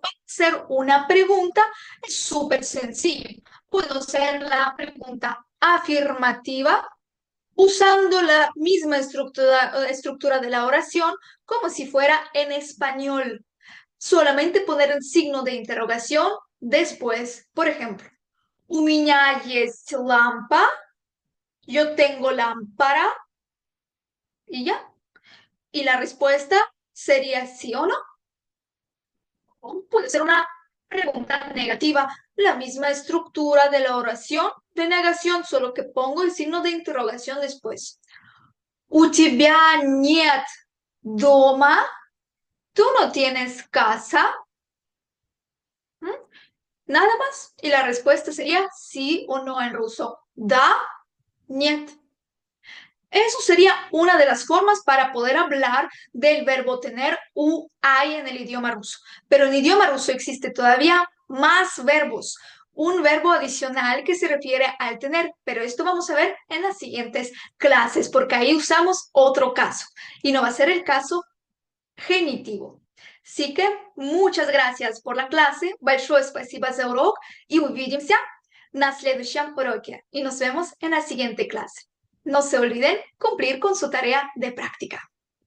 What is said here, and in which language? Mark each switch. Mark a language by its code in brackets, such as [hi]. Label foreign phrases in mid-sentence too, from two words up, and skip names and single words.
[es] Para hacer una pregunta es súper sencillo. Puedo hacer la pregunta afirmativa usando la misma estructura de la oración como si fuera en español. Solamente poner un signo de interrogación después. Por ejemplo, [ru] у меня есть лампа, [es] yo tengo lámpara y ya. Y la respuesta sería sí o no. O puede ser una pregunta negativa, la misma estructura de la oración de negación, solo que pongo el signo de interrogación después. [ru] У тебя нет дома, [es] tú no tienes casa. ¿Mm? Nada más. Y la respuesta sería sí o no en ruso. [ru] Da, нет. [es] Eso sería una de las formas para poder hablar del verbo tener u hay en el idioma ruso. Pero en idioma ruso existe todavía más verbos. Un verbo adicional que se refiere al tener, pero esto vamos a ver en las siguientes clases, porque ahí usamos otro caso y no va a ser el caso genitivo. Así que muchas gracias por la clase. [ru] Большое спасибо за урок и увидимся на следующем уроке. [es] Y nos vemos en la siguiente clase. No se olviden cumplir con su tarea de práctica.